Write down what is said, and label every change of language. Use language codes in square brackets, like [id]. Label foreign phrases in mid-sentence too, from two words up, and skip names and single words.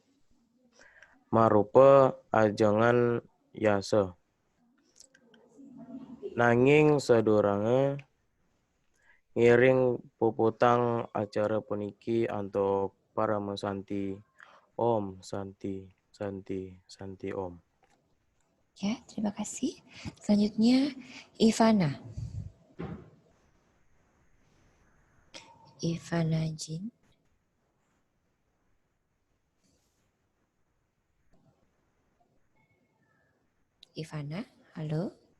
[ban] Marupa ajengan yase. Nanging sadurange ngiring puputang acara puniki antuk paramesanti. [sa] Om Santi, Santi, Santi Om. [id] Ya, terima kasih. Selanjutnya Ivana. Ivana Jin. Ivana, halo.